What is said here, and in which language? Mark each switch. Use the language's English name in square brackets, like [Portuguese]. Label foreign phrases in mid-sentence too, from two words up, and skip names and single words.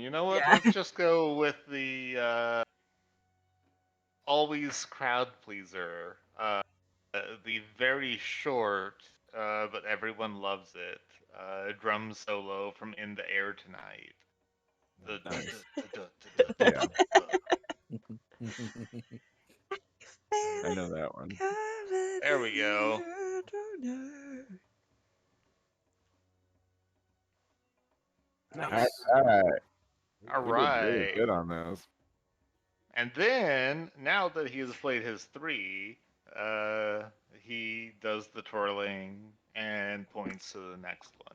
[English] You know what? Yeah. Let's just go with the always crowd pleaser. The very short, but everyone loves it. Drum solo from "In the Air Tonight." The duh, Nice. duh, duh, duh, duh, duh, Yeah, duh, duh. I know that one. There we go. All Nice. right, All we did really right. good on those. And then, now that he has played his three, uh, he does the twirling and points to the next one.